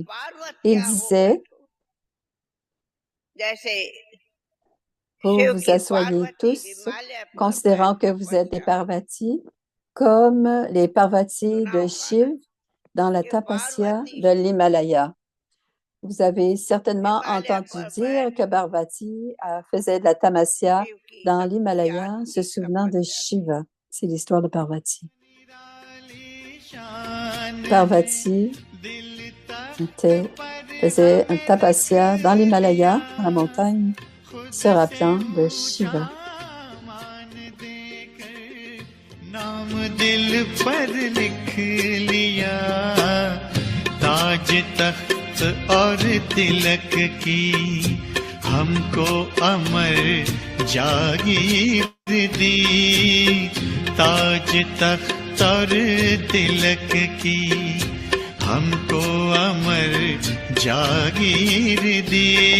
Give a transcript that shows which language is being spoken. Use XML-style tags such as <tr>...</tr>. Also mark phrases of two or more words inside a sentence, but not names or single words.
<fr>Il disait, vous vous asseyez tous, considérant que vous êtes des Parvati, comme les Parvati de Shiv dans la Tapasya de l'Himalaya. Vous avez certainement entendu dire que Parvati faisait de la tamasya</fr> <hi>शिव की</hi> <fr>dans</fr> <hi>शक्ति</hi> <fr>l'Himalaya,</fr> <hi>आत्म</hi> <fr>se</fr> <hi>की</hi> <fr>souvenant de</fr> <hi>तपस्या की</hi> <fr>Shiva. C'est l'histoire de Parvati.</fr> <hi>निराली शान</hi> <fr>Parvati</fr> <hi>दिल तख्त</hi> <fr>était,</fr> <hi>पर</hi> <fr>faisait un</fr> <hi>अब लिख</hi> <fr>tapasya dans</fr> <hi>लिया</hi> <fr>l'Himalaya, dans la montagne,</fr> <hi>खुद</hi> <fr>se</fr> <hi>से</hi> <fr>rappelant de</fr> <hi>ऊंचा</hi> <fr>Shiva.</fr> <hi>मान देकर नाम दिल पर लिख लिया ताज तख्त और तिलक की हमको अमर जागीर दी ताज तख्त और तिलक की हमको अमर जागीर दी</hi>